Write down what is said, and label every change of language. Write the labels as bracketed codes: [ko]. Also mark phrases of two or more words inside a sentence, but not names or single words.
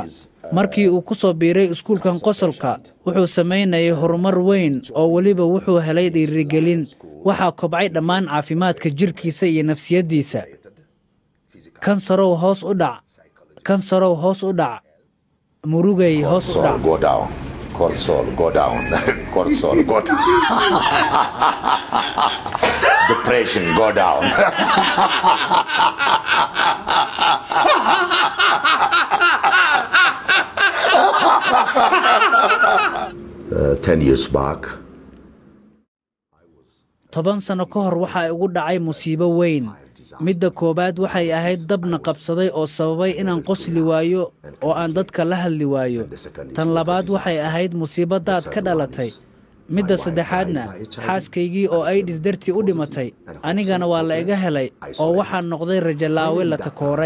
[so] markii uu ku soo biiray iskuulkan qosolka wuxuu sameynayay horumar weyn oo waliba wuxuu helay dhiirigelin. waxaa kobcay dhammaan caafimaadka jirkiisa iyo nafsiyadiisa. kansarow hoos u dhac murugay hoos u dhac. [en] Go down. Cortisol, go down. Cortisol, go down. Depression, go down. 10 years back. [so] 10 sano ka hor waxa ugu dhacay musiibo weyn. midda koobaad waxay ahayd dabna qabsaday oo sababay inaan qosli waayo oo aan dadka la hadli waayo. tan labaad waxay ahayd musiibadaad ka dhalatay. midda saddexaadna xaaskaygii oo ay dhisdartii u dhimatay anigana waa la iga helay oo waxaan noqday rajalaawe la takooray.